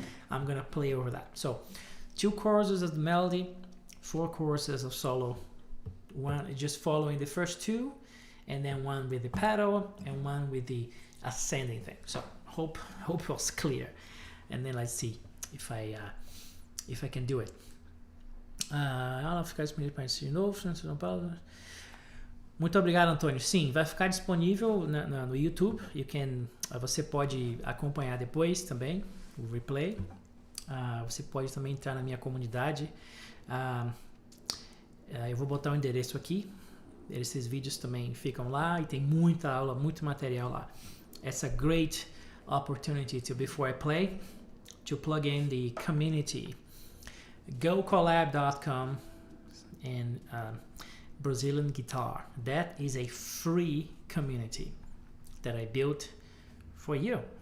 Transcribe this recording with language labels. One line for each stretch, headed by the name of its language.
English: I'm gonna play over that. So 2 choruses of the melody, 4 choruses of solo. One just following the first 2, and then one with the pedal and one with the ascending thing. So hope it was clear. And then let's see if I can do it.
Portuguese: Ela ficar disponível para esse novo, São Paulo. Muito obrigado, Antônio. Sim, vai ficar disponível no YouTube. Você pode acompanhar depois também o replay. Você pode também entrar na minha comunidade. Eu vou botar o endereço aqui. Esses vídeos também ficam lá e tem muita aula, muito material lá.
English: It's a great opportunity to, before I play, to plug in the community. GoCollab.com and Brazilian Guitar. That is a free community that I built for you.